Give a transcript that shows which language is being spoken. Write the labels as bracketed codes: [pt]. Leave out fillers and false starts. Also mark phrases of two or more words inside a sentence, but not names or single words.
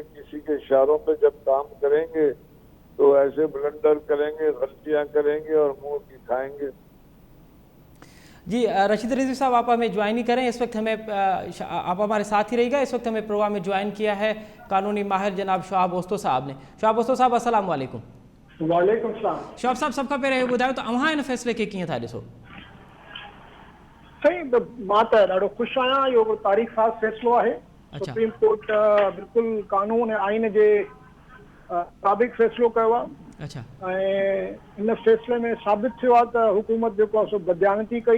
[ur] کسی کے اشاروں پہ جب کام کریں گے تو ایسے بلنڈر کریں گے، غلطیاں کریں گے اور منہ کی کھائیں گے. جی رشید رضوی صاحب، آپ ہمیں جوائن ہی کریں. اس وقت ہمیں آپ ہمارے ساتھ ہی رہی گا. اس وقت ہمیں پروگرام میں جوائن کیا ہے قانونی ماہر جناب شعاب اوستو صاحب نے. شعاب اوستو صاحب السلام علیکم. وعلیکم السلام. شعاب صاحب، سب کا پہلے [sd] ॿुधायो त अव्हां हिन फ़ैसिले खे कीअं था ॾिसो? सही, मां त ॾाढो ख़ुशि आहियां. इहो तारीख़ साज़ फ़ैसिलो आहे. सुप्रीम कोर्ट बिल्कुलु कानून ऐं आइन जे मुताबिक़ फ़ैसिलो कयो आहे. अच्छा. ऐं हिन फ़ैसिले में साबित थियो आहे त हुकूमत जेको आहे सो बदयानती कई.